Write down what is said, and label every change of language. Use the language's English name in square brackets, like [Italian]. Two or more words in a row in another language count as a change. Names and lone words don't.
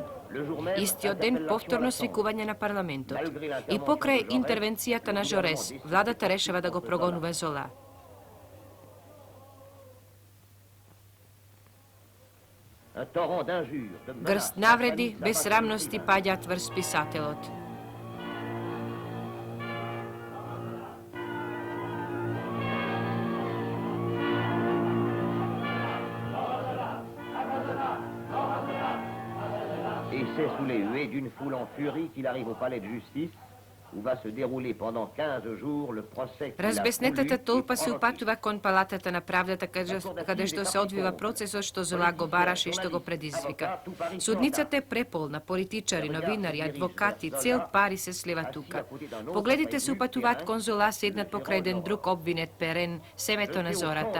[Macedonian] Истиот ден повторно свикување на парламентот. И покрај интервенцијата на Жорес, владата решава да го прогонува Зола. Грст навреди, безсрамности паѓаат врз писателот. [French] C'est sous les huées d'une foule en furie qu'il arrive au palais de justice, où va se dérouler pendant 15 jours le procès. [Macedonian] Разбеснетата толпа се упатува кон палатата на правдата, каде што се одвива процесот што Зола го бараше и што го предизвика. Судницата е преполна, политичари, новинари, адвокати, цел Пари се слива тука. Погледите се упатуваат кон Зола, седнат покрај еден друг обвинет Перен, семето на зората.